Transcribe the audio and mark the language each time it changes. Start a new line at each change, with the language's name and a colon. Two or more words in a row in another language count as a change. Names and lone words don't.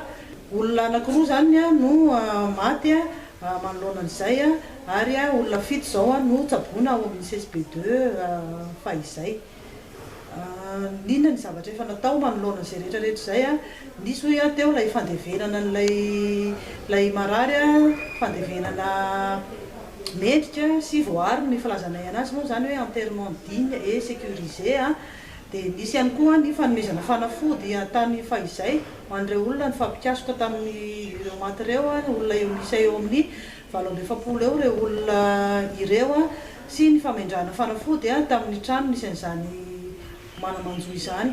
Malagasy: Olona anankiroa zany no maty manoloana an'izay ary olona 7 zao no tsaboana ao amin'ny CSP2 fahizay. Ninona ny zavatra efa natao manoloana an'izay rehetrarehetra zay nisy hoe teo ilay fandevenana lay marary fandevenana mendrika sy voary ny filazanay anazy moa zany hoe
French: enterrement digne et sécurisé
Malagasy: dia nisy ihany koa ny fanomezana fanafody tany fahizay ho an'ireo olona nifampikasoka tamin'ireo maty ireo olona misy eo amin'ny 700 eo reo olona ireo sy ny famindrana fanafody tamin'ny trano nisy an'izany manamanjo izany.